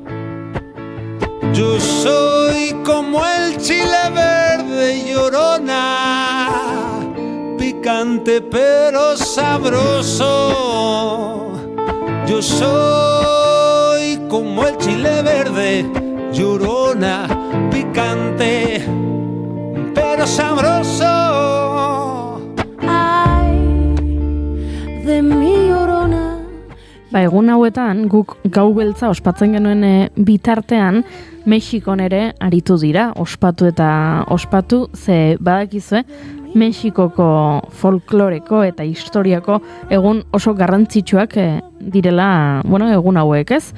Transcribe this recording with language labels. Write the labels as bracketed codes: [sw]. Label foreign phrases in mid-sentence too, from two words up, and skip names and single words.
[es] Yo soy como el chile verde, llorona, picante pero sabroso. Yo soy como el chile verde, llorona, picante pero sabroso. Ay, de mi llorona. [eu] Egun hauetan, guk gau beltza ospatzen genuen bitartean, Mexikon ere aritu dira, ospatu eta ospatu, ze badakizue, Mexikoko folkloreko eta historiako egun oso garrantzitsuak direla, egun hauek, ez?